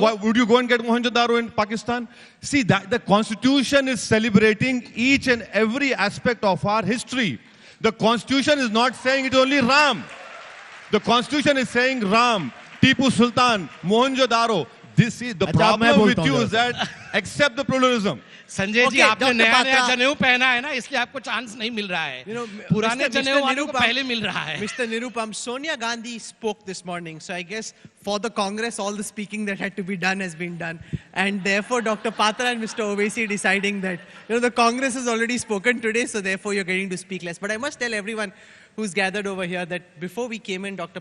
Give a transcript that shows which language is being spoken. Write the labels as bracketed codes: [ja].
[en] Why, would you go and get Mohenjo-Daro in Pakistan? See, that the Constitution is celebrating each and every aspect of our history. The Constitution is not saying it's only Ram. The Constitution is saying Ram, Tipu Sultan, Mohenjo-Daro. This is the problem with you is that accept the pluralism. [hi] Sanjay ji, आपने नया जनेऊ पहना है ना, इसलिए आपको chance नहीं मिल रहा है. पुराने जनेऊ वालों को पहले मिल रहा है. [en] Mr. Nirupam, Sonia Gandhi spoke this morning, so I guess for the Congress, all the speaking that had to be done has been done, and therefore Dr. Patra and Mr. Owaisi deciding that the Congress has already spoken today, so therefore you're getting to speak less. But I must tell everyone who's gathered over here that before we came in, Dr.